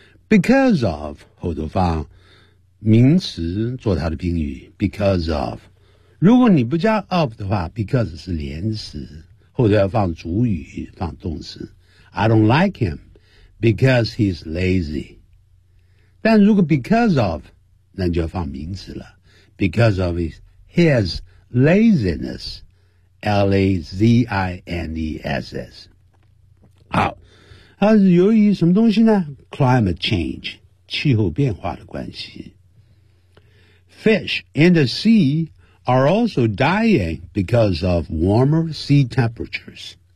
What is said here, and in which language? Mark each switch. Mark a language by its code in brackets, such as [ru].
[zh] Because of， 后头放名词做它的宾语 because of，如果你不加 of 的话， because 是连词，后头要放主语放动词。 [en] I don't like him because he's lazy， [zh] 但如果 [en] because of， [zh] 那就要放名词了， [en] because of his laziness， L-A-Z-I-N-E-S-S。 [zh] 好，它是由于什么东西呢？ [en] climate change， [zh] 气候变化的关系。 [en] fish in the seaare also dying because of warmer sea temperatures.